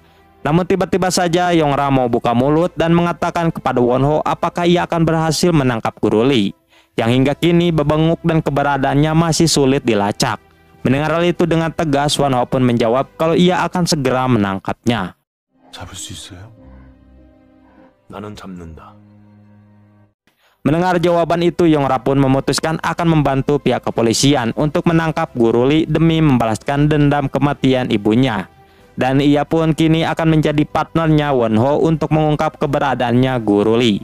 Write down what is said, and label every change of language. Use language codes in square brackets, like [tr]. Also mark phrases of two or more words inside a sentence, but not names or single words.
[id] Namun tiba-tiba saja Yung Rak mau buka mulut dan mengatakan kepada Won Ho apakah ia akan berhasil menangkap Guru Li, yang hingga kini bebenguk dan keberadaannya masih sulit dilacak. Mendengar hal itu dengan tegas, Won Ho pun menjawab kalau ia akan segera menangkapnya. [ko] 잡을 수 있어요? 나는 잡는다. [id] Mendengar jawaban itu, Yung Rak pun memutuskan akan membantu pihak kepolisian untuk menangkap Guru Li demi membalaskan dendam kematian ibunya. Dan ia pun kini akan menjadi partnernya Won Ho untuk mengungkap keberadaannya Guru Li.